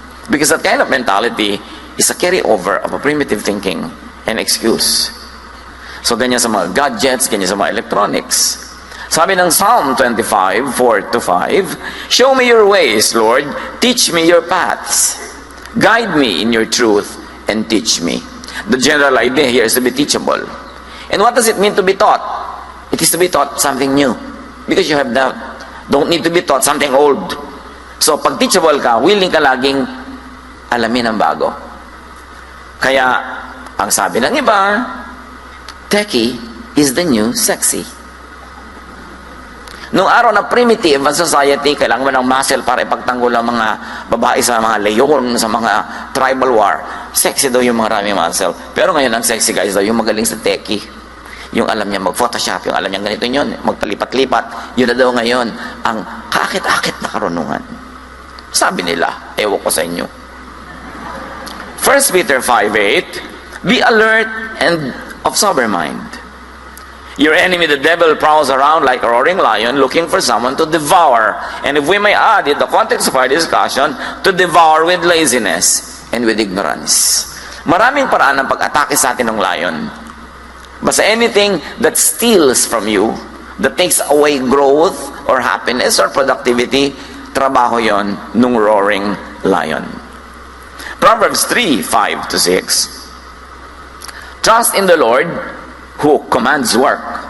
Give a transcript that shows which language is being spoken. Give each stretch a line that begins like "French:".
English: Because that kind of mentality is a carryover of a primitive thinking and excuse.
Filipino: So ganyan sa mga gadgets, ganyan sa mga electronics. Sabi ng
English: Psalm 25, 4-5, "Show me your ways, Lord. Teach me your paths. Guide me in your truth and teach me." The general idea here is to be teachable. And what does it mean to be taught? It is to be taught something new. Because you have doubt. Don't need to be taught something old.
Filipino: So pag teachable ka, willing ka laging alamin ang bago. Kaya, ang sabi ng iba,
English: techie is the new sexy.
Filipino: Noong araw na primitive ang society, kailangan mo ng muscle para ipagtanggol ang mga babae sa mga leyon, sa mga
English: tribal war.
Filipino: Sexy daw yung mga maraming muscle. Pero ngayon, ang
English: sexy guys
Filipino: daw yung magaling sa techie. Yung alam niya mag-photoshop, yung alam niya ganito yun, magpalipat-lipat. Yun na daw ngayon, ang kakit-akit na karunungan. Sabi nila, ewan ko sa inyo.
English: 1 Peter 5:8, "Be alert and of sober mind. Your enemy, the devil, prowls around like a roaring lion looking for someone to devour." And if we may add in the context of our discussion, to devour with laziness and with ignorance.
Filipino: Maraming paraan ng pag-atake sa atin ng lion. Basta
English: anything that steals from you, that takes away growth or happiness or productivity,
Filipino: trabaho yon nung
English: roaring lion. Proverbs 3:5-6. "Trust in the Lord who commands work.